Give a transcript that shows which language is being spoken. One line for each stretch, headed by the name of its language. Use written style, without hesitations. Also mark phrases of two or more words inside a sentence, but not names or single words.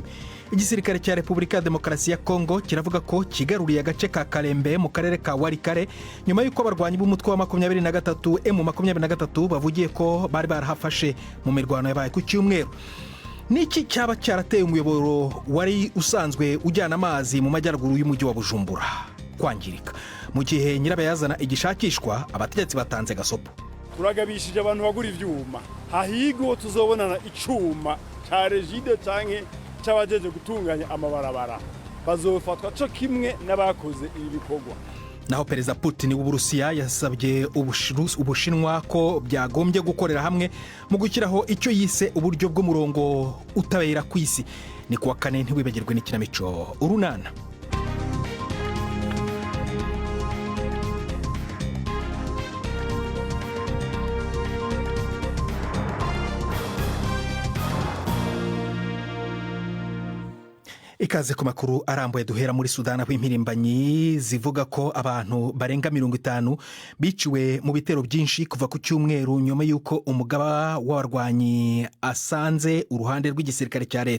Kinyarwanda: Igisirikare cya Repubulika ya Demokarasi ya Kongo kiravuga ko kigaruriye agace ka Kalembe mu karere ka Warikare nyuma y'uko abarwanyi b'umutwe wa 23 M23 bavugiye ko bari barahafashe mu mirwano yabaye ku cyumweru. Niki cyaba cyarateye umuyoboro wari usanzwe ujyana amazi mu majyaruguru y'umujyi wa Bujumbura kwangirika? Mu gihe nyirabayazana igishakishwa, abategetsi batanze gasopo.
Rundi: Turagabishije abantu bagura ivyuma, hahigo tuzobonana icuma ca Regide canke c'abajeje gutunganya amabarabara, bazofatwa co kimwe n'abakoze ibi bikorwa.
Kinyarwanda: Naho Perezida Putin w'Uburusiya yasabye Ubushinwa ko byagombye gukorera hamwe mu gukiraho icyo yise uburyo bw'umurongo utabera ku isi. Ni kuwa kane, ntiwibagirwe n'ikinamico Urunana. Ikaze ku makuru arambuye, duhera muri Sudani aho impirimbanyi zivuga ko abantu barenga 50 biciwe mu bitero byinshi kuva ku cyumweru nyuma y'uko umugaba w'abarwanyi asanze uruhande rw'igisirikare cya leta.